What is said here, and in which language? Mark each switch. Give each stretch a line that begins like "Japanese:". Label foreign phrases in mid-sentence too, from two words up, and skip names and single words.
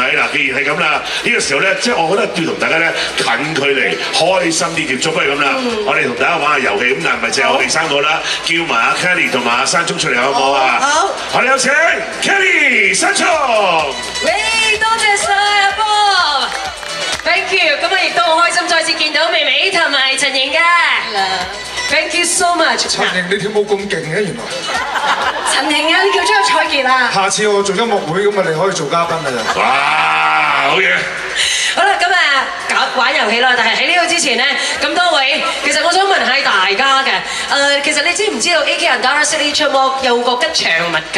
Cantonese: 嗱，既然係咁啦，呢個時候咧，即係我覺得要同大家咧近距離開心啲接觸，不如咁啦，我哋同大家玩下遊戲，咁但係唔係淨係我哋三個啦，叫埋阿 Kelly 同埋阿山聰出嚟好唔好啊？好，我哋有請 Kelly 山聰。喂，多謝晒阿 Bob。
English: Thank you，
Cantonese: 咁啊亦都好開心再次見到美美同埋陳瑩嘅。
English: Thank you so much。
Cantonese: 陳瑩你跳舞咁勁嘅原來。陳瑩啊，你叫張彩傑啊。下次我做音樂會咁啊，你可以做嘉賓啊就。哇，好嘢！好啦，咁啊玩遊戲啦，但係喺呢個之前咧，咁多位，其實我想問下大家嘅，其實你知唔知道 AK Andara Signature Walk 有個吉祥物㗎？